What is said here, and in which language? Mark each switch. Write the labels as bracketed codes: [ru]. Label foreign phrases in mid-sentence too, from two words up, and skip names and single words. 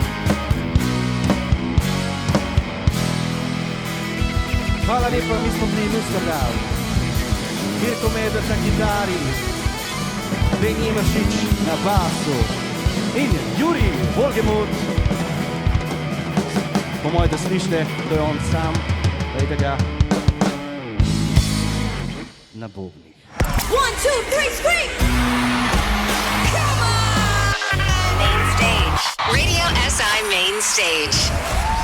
[sl] Hvala lepa, mi smo bili Luskadal, Mirko Medved na kitari, Benji Mašič na basu in Juri Volgemut. Po moje, da slišite, to je on sam, dajte ga na bobnih. 1, 2, 3, [en] scream! Come on! Main stage. Radio SI Main Stage.